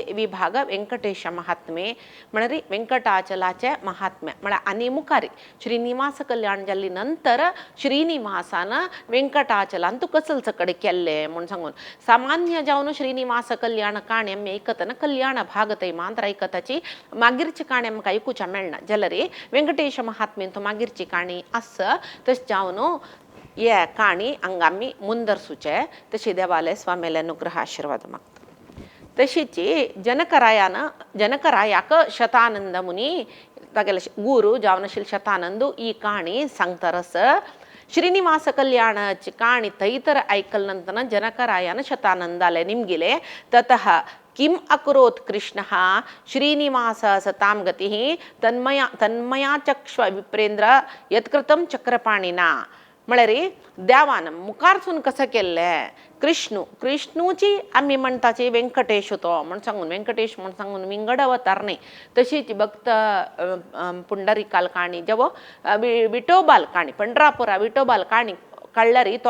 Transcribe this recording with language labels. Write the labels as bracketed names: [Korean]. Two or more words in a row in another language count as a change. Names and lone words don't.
[Konkani] विभाग व्यंकटेश महात्म्य म्हळ्यार व्यंकटाचलाचे महात्म्य म्हळ्यार आनी मुखारी श्रीनिवास कल्याण जाल्ली नंतर श्रीनिवासान व्यंकटाचलांत कसल सकड केल्ले म्हणून सांगून सामान्य जावन श्रीनिवास कल्याण काणी आमी ऐकतना कल्याण भाग थंय मात्र ऐकताची मागीरची काणी आमकां ऐकुच्या मेळना जाल्यार व्यंकटेश महात्म्य तो मागीरची काणी आस तश जावन ये काणी हांगा आमी मुंदरसूचे तशी देवालय स्वामीले अनुग्रह आशीर्वाद मागता। तशीच जनकरायाक शतानंद मुनी तागेले गुरु जावन आशिल्ले शतानंद ही काणी सांगतारस। श्रीनिवास कल्याणाची काणी थंय तर ऐकले जनकरायान शतानंदाले निमगिले [Sanskrit] ततः किम अकरोत् कृष्णः श्रीनिवास सतां गतिः तन्मया चक्ष्व विप्रेंद्र यत्कृतं चक्रपाणिना [Konkani] म्हळ्यार देवान मुखारसून कसं केल्लें कृष्णूची आमी म्हणटाची व्यंकटेश तो म्हण सांगून व्यंकटेश म्हण सांगून विंगड अवतार न्ही तशीच भक्त पुंडरीकाल काणी जेवो विठोबाल काणी पंढरापुरा विठोबाल काणी कळ्ळरी तो